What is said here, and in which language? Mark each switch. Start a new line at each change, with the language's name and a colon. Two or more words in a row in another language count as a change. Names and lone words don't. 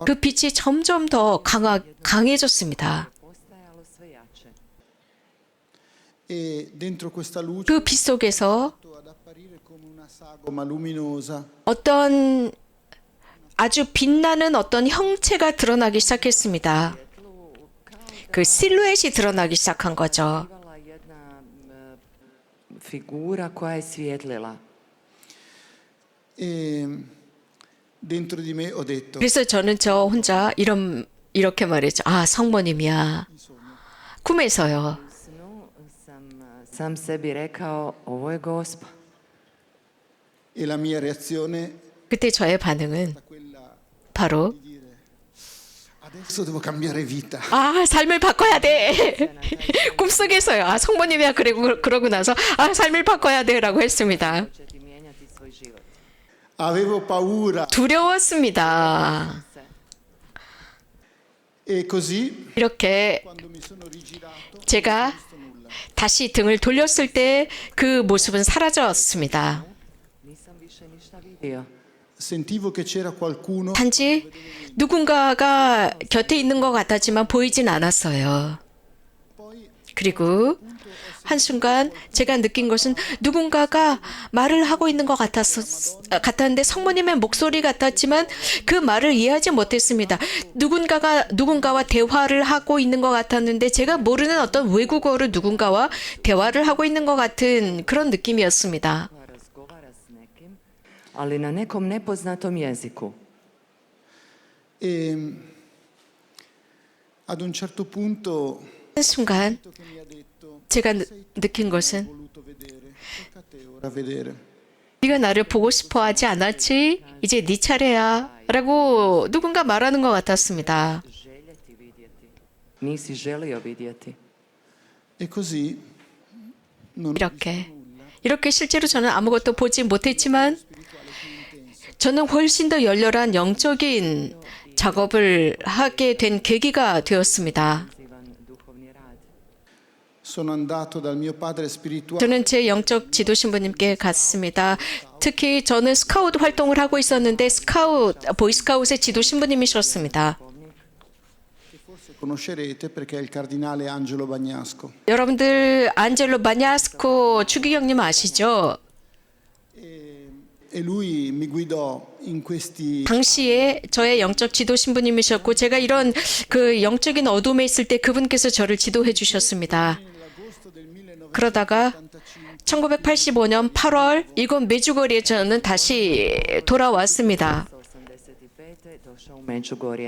Korean: 그 빛이 점점 더 강해졌습니다.
Croatian: Postajalo sve jače.
Italian: E dentro questa luce
Korean: 그 빛 속에서
Italian: ad apparire come una sagoma luminosa
Korean: 어떤 아주 빛나는 어떤 형체가 드러나기 시작했습니다. 그 실루엣이 드러나기 시작한 거죠.
Croatian: Bivala jedna figura koja je svjetlila.
Italian: e dentro di me ho detto
Korean: 그래서 저는 저 혼자 이렇게 말했죠. 아, 성모님이야. 꿈에서요.
Croatian: U snu sam sebi rekao, ovo je Gospa.
Italian: e la mia reazione
Korean: 그때 저의 반응은
Italian: è quella
Korean: 바로
Italian: di dire adesso devo cambiare vita.
Korean: 아, 삶을 바꿔야 돼. 꿈속에서요. 아, 성모님이야. 그러고 나서 아, 삶을 바꿔야 돼라고 했습니다.
Croatian: Početi mijenjati svoj život.
Italian: Avevo paura
Korean: 두려웠습니다.
Italian: e così
Korean: 이렇게
Italian: quando mi sono rigirato
Korean: 제가 다시 등을 돌렸을 때 그 모습은 사라졌습니다.
Croatian: Nisam više ništa vidio.
Italian: sentivo che c'era qualcuno
Korean: 단지 누군가가 곁에 있는 것 같았지만 보이진 않았어요. 그리고 한순간 제가 느낀 것은 누군가가 말을 하고 있는 것 같았는데 성모님의 목소리 같았지만 그 말을 이해하지 못했습니다. 누군가와 대화를 하고 있는 것 같았는데 제가 모르는 어떤 외국어로 누군가와 대화를 하고 있는 것 같은 그런 느낌이었습니다.
Croatian: Razgovara s nekim, ali na nekom nepoznatom jeziku.
Italian: e ad un certo punto
Korean: 한순간
Italian: che mi ha detto
Korean: 제가 느낀 것은
Italian: voluto vedere, tocca a te ora vedere.
Korean: 네가 나를 보고 싶어 하지 않았지? 이제 네 차례야. 라고 누군가 말하는 것 같았습니다.
Croatian: Željeti vidjeti. Nisi želio vidjeti.
Italian: E così non
Korean: 이렇게 실제로 저는 아무것도 보지 못했지만 저는 훨씬 더 열렬한 영적인 작업을 하게 된 계기가 되었습니다.
Croatian: Intenzivan duhovni rad.
Italian: sono andato dal mio padre spirituale
Korean: 저는 제 영적 지도 신부님께 갔습니다. 특히 저는 스카우트 활동을 하고 있었는데 보이스카웃의 지도 신부님이셨습니다.
Italian: che forse conoscerete perché è il cardinale Angelo Bagnasco.
Korean: 여러분들 안젤로 바냐스코 추기경님 아시죠?
Italian: E lui mi guidò in questi
Korean: 당시에 저의 영적 지도 신부님이셨고 제가 이런 그 영적인 어둠에 있을 때 그분께서 저를 지도해 주셨습니다. 그러다가 1985년 8월 이곳 메주거리에 저는 다시 돌아왔습니다. 1985.
Croatian: došao u Međugorje.